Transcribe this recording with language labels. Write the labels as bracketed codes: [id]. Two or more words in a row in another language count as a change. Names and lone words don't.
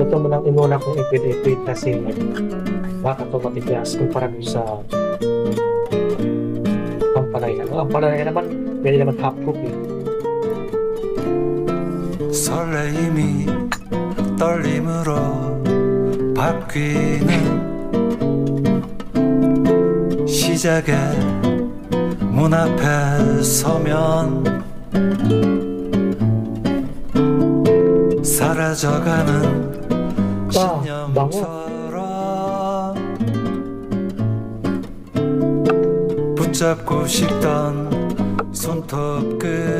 [tl] nang inuna kong ipid-ipid kasi baka ito matigas kumpara doon sa ampalaya. Ang ampalaya naman, pwede naman half cook eh. [ko] 설레임이 떨림으로 바뀌는 시작의 문 앞에 서면 사라져가는 신념처럼 붙잡고 싶던 손톱 끝